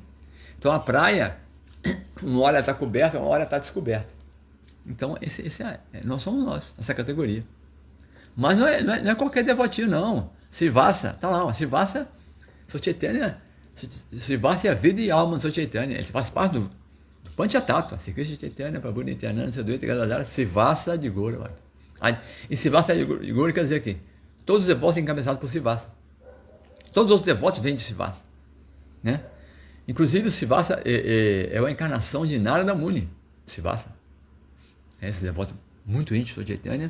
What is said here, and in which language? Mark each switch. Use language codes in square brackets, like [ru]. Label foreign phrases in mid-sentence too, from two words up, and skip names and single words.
[pt] Então a praia, uma hora está coberta, uma hora está descoberta. Então nós somos nós, essa categoria. Mas não é qualquer devotinho, não. Srivasa, tá lá, Srivasa, Chaitanya, Srivasa é a vida e alma do Chaitanya. Ele faz parte do Panchatattva, Sri Krishna Chaitanya, Prabhu Nityananda, Sadhuita Gadadhara, Srivasa de Gaura. E Srivasa de Gaura quer dizer que todos os devotos são encabeçados por Srivasa. Todos os outros devotos vêm de Srivasa. Né? Inclusive o Srivasa é uma encarnação de Narada Muni, Srivasa. Esse devoto muito íntimo do Chaitanya.